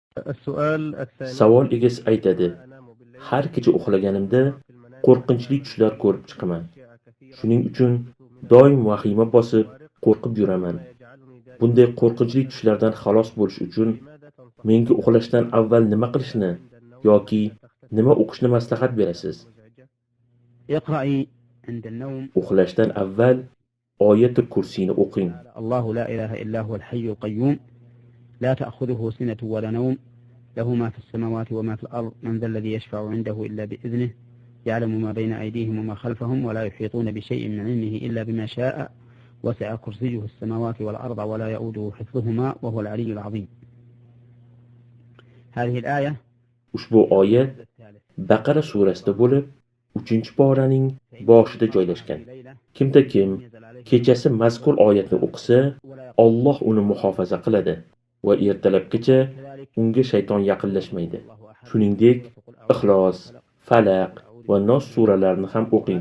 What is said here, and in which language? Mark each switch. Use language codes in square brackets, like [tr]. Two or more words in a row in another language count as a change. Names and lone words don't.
[ar] السؤال الثاني [uz] Savol egasi aytadi: [ar] أنا أنام بالليل [uz] har kecha uxlaganimda [ar] في المنام [uz] qo'rqinchli [ar] أحلم [uz] tushlar ko'rib chiqaman. [ar] بأشياء كثيرة [uz] Shuning uchun [ar] أحدث من [uz] doim [ar] الكوابيس [uz] vahima bosib, [ar] والخوارق [uz] qo'rqib yuraman. [ar] مما يجعلني دائما [uz] Bunday qo'rqinchli [ar] متوترا [uz] tushlardan xalos [ar] وقلقا. [uz] bo'lish uchun [ar] فلماذا [uz] menga [ar] تنصحني [uz] uxlashdan avval nima [ar] أبدأ [uz] qilishni [ar] عند النوم [uz] yoki [ar] ولا تختفي [uz] nima [ar] عني [uz] o'qishni maslahat [ar] الأفكار [uz] berasiz? [ar] المزعجة؟ اقرأي عند النوم [uz] Uxlashdan avval Oyatul Kursiyni [ar] قوله [uz] o'qing. [ar] تعالى: الله لا إله إلا هو الحي القيوم لا تأخذه سنة ولا نوم له ما في السماوات وما في الأرض من ذا الذي يشفع عنده إلا بإذنه يعلم ما بين أيديهم وما خلفهم ولا يحيطون بشيء من علمه إلا بما شاء وسع كرسيه السماوات والأرض ولا يؤوده حفظهما وهو العلي العظيم. هذه الآية [uz] Ushbu oyat [ar] الجزء الثالث. [uz] Baqara surasida bo'lib, 3-poraning boshida joylashgan. Kimda kim kechasi mazkur oyatni o'qisa, Alloh uni muhofaza qiladi va ertalabgacha unga shayton yaqinlashmaydi. Shuningdek, Ixlos, Falaq va Nos suralarini ham o'qing.